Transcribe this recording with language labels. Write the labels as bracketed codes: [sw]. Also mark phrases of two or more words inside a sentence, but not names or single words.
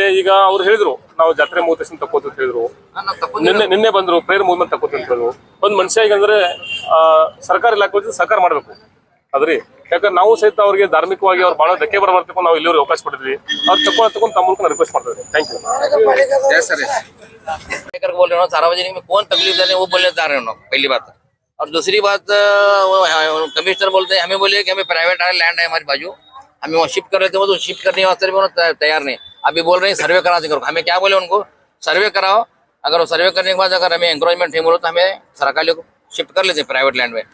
[kn] ಈಗ ಅವ್ರು ಹೇಳಿದ್ರು ನಾವು ಜಾತ್ರೆ ಮುಗಿದ ತಕ್ಷಣ ತಕ್ಕೋತ ಅಂತ ಹೇಳಿದ್ರು. ನಿನ್ನೆ ಬಂದ್ರು ಪ್ರೇಯರ್ ಮುಗಿದ್ಮೇಲೆ ತಕ್ಕೋತ ಅಂತ ಹೇಳಿದ್ರು. ಒಂದ್ ಮನುಷ್ಯ ಈಗ ಅಂದ್ರೆ ಸರ್ಕಾರ ಇಲಾಖೆ ಸಹಕಾರ ಮಾಡ್ಬೇಕು ಅದ್ರಿ. ಯಾಕಂದ್ರೆ ನಾವು ಸಹಿತ ಅವ್ರಿಗೆ ಧಾರ್ಮಿಕವಾಗಿ ಅವ್ರು ಬಹಳ ಧಕ್ಕೆ ಬರಬಾರ್ದು ನಾವು ಇಲ್ಲಿವರೆಗೆ ಅವಕಾಶ ಪಡೆದ್ವಿ. ಅವ್ರು ತಗೊಂಡು ತಮ್ಮ ಮೂಲಕ ರಿಕ್ವೆಸ್ಟ್ ಮಾಡ್ತೀವಿ. [en] thank you. [hi] बोल रहे हो सार्वजनिक में कौन तकलीफ देते हैं वो बोलने जा रहे हो पहली बात। और दूसरी बात कमिश्नर बोलते हैं हमें बोलिए कि हमें [en] private land [hi] है हमारी बाजू, हमें वहाँ शिफ्ट कर रहे थे वो तो शिफ्ट करने वास्ते भी तैयार नहीं। अभी बोल रहे हैं सर्वे करा दे करो। हमें क्या बोले उनको सर्वे कराओ, अगर वो सर्वे करने के बाद अगर हमें एंक्रोचमेंट नहीं बोलो तो हमें सरकारी को शिफ्ट कर लेते [en] private land [hi] में।